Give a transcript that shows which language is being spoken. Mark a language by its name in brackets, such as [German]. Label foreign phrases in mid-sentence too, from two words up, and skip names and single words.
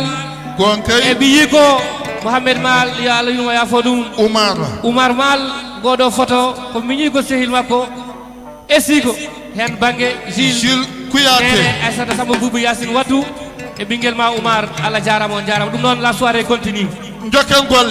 [Fula] gonkay e ɓiyi ko Mohamed Mal yo Allah yuma yafo ɗum Oumar Mal goɗo photo ko miñi ko sehil makko esigo hen banggue Jules Kouyaté nene Aissata Samba Boubou Yacine Wadou e ɓinguel ma Oumar Allah jarama on jarama ɗum noon [French] la soirée continue [Fula] jokken golle